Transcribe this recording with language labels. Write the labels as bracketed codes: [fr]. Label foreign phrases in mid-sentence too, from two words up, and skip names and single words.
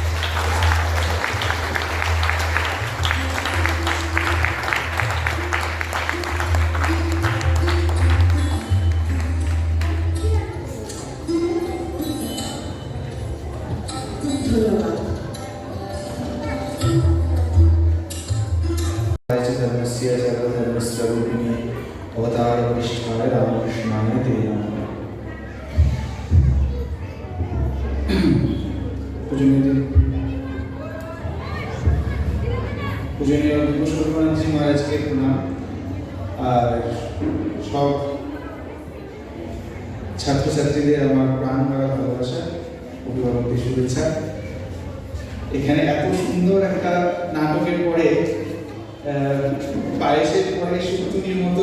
[bn] ধন্যবাদ। [sa] धर्मस्य सर्वधर्मस्वरूपिणे अवतारवरिष्ठाय रामकृष्णाय ते नमः। [hi] पूजनीय विभूषणानंद महाराज के प्रणाम और सब [bn] ছাত্র ছাত্রীদের আমার প্রাণ ভরা ভালোবাসা, অভিভাবকদের শুভেচ্ছা। এখানে এত সুন্দর একটা নাটকের পরে পায়েসের পরে সুতুনির মতো